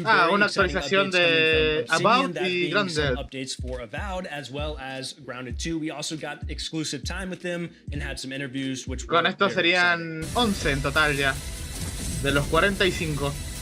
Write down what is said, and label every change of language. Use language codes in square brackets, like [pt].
[es] una actualización de About y Grounded. [en] Updates for Avowed as well as Grounded 2. We also got exclusive time with them and had some interviews, which [es] con esto serían 11 en total ya, de los 45.